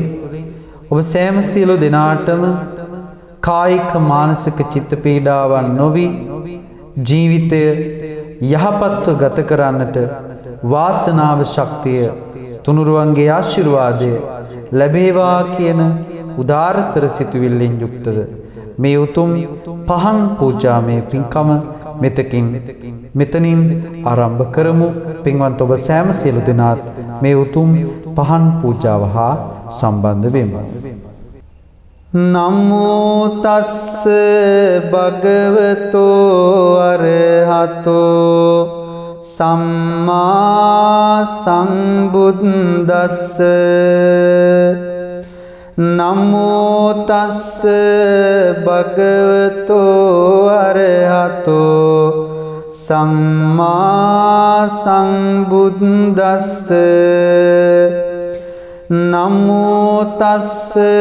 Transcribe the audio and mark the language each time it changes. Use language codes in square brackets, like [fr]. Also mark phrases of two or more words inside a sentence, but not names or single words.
[si] ඔබ සෑම සියලු දෙනාටම කායික මානසික චිත්ත පීඩාවන් නොවි ජීවිතය යහපත්ව ගත කරන්නට වාසනාව ශක්තිය තුනුරුවන්ගේ ආශිර්වාදය ලැබේවා කියන උදාරතර සිතුවිල්ලෙන් යුක්තව මේ උතුම් පහන් පූජාමය පින්කම මෙතනින් ආරම්භ කරමු. පින්වන්ත ඔබ සෑම සියලු දෙනාත් මේ උතුම් පහන් පූජාව හා සම්බන්ධ වෙමු. [pi] නමෝ තස්ස භගවතෝ අරහතෝ සම්මා සම්බුද්දස්ස නමෝ තස්ස භගවතෝ අරහතෝ සම්මා සම්බුද්දස්ස නමෝ තස්ස